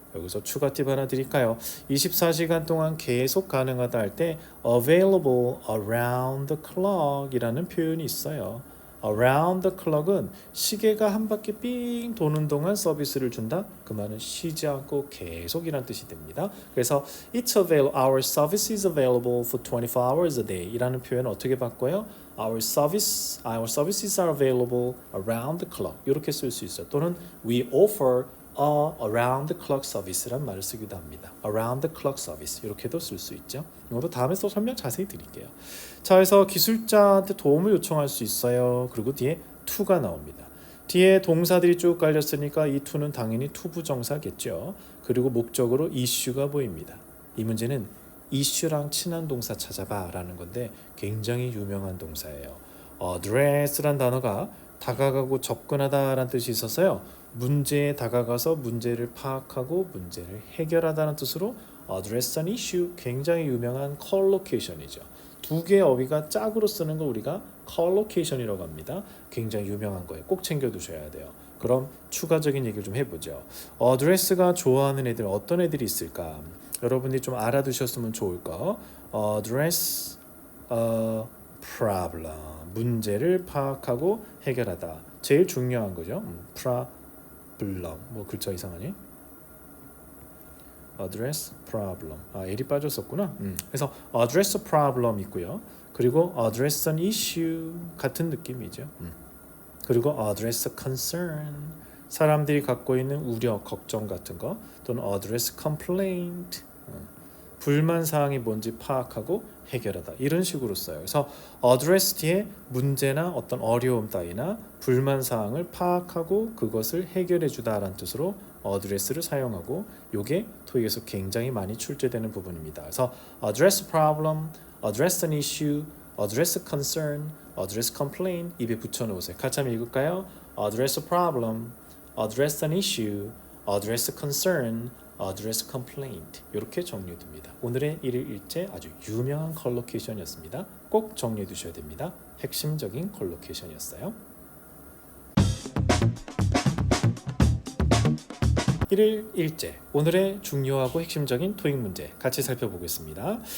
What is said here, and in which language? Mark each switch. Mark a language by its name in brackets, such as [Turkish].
[Korean] 여기서 추가 팁 하나 드릴까요? 24시간 동안 계속 가능하다 할 때 [English] available around the clock [Korean] 이라는 표현이 있어요. around the clock은 시계가 한 바퀴 삥 도는 동안 서비스를 준다. 그 말은 쉬지 않고 계속이란 뜻이 됩니다. 그래서 [English] our service is available for 24 hours a day [Korean] 이라는 표현을 어떻게 바꿔요? [English] our services are available around the clock [Korean] 이렇게 쓸 수 있어요. [English] 또는 we offer around the clock service란 [Korean] 말을 쓰기도 합니다. [English] around the clock service [Korean] 이렇게도 쓸 수 있죠. 이것도 다음에 또 설명 자세히 드릴게요. 자, 그래서 기술자한테 도움을 요청할 수 있어요. 그리고 뒤에 to가 나옵니다. 뒤에 동사들이 쭉 깔렸으니까 이 to는 당연히 투부정사겠죠. 그리고 목적으로 issue가 보입니다. 이 문제는 issue랑 친한 동사 찾아봐 라는 건데 굉장히 유명한 동사예요. address란 단어가 다가가고 접근하다 라는 뜻이 있어서요. 문제에 다가가서 문제를 파악하고 문제를 해결하다는 뜻으로 [English] address an issue [Korean] 굉장히 유명한 collocation이죠. 두 개의 어휘가 짝으로 쓰는 걸 우리가 collocation이라고 합니다. 굉장히 유명한 거예요. 꼭 챙겨두셔야 돼요. 그럼 추가적인 얘기를 좀 해보죠. address가 좋아하는 애들 어떤 애들이 있을까? 여러분들이 좀 알아두셨으면 좋을 거. [English] address a problem [Korean] 문제를 파악하고 해결하다. 제일 중요한 거죠. problem 뭐 글자 이상하니? address problem L이 빠졌었구나. 그래서 [English] address a problem [Korean] 있고요. 그리고 [English] address an issue [Korean] 같은 느낌이죠. 그리고 [English] address a concern [Korean] 사람들이 갖고 있는 우려, 걱정 같은 거 또는 [English] address complaint [Korean] 불만 사항이 뭔지 파악하고 해결하다 이런 식으로 써요. 그래서 address 뒤에 문제나 어떤 어려움 따위나 불만 사항을 파악하고 그것을 해결해 주다라는 뜻으로 address를 사용하고 이게 토익에서 굉장히 많이 출제되는 부분입니다. [English] 그래서 address problem, address an issue, address a concern, address complaint [Korean] 입에 붙여 놓으세요. 같이 한번 읽을까요? [English] address a problem, address an issue, address a concern, address complaint [Korean] 이렇게 정리됩니다. 오늘의 1일 1제 아주 유명한 컬로케이션이었습니다. 꼭 정리해 두셔야 됩니다. 핵심적인 컬로케이션이었어요. 1일 1제 오늘의 중요하고 핵심적인 토익 문제 같이 살펴보겠습니다.